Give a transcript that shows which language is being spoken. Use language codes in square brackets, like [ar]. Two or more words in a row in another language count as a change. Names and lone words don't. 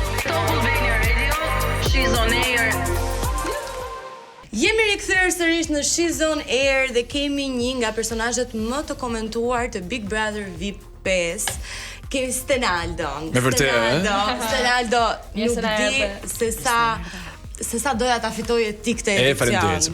[en] Top Albania Radio, she's on air. [sq] Jemi rikthyer sërish në She's on Air dhe kemi një nga personazhet më të komentuar të Big Brother VIP 5. Kemi Stenaldo. Me vërtet, Stenaldo nuk di se sa doja ta fitoje ti këtë edicion.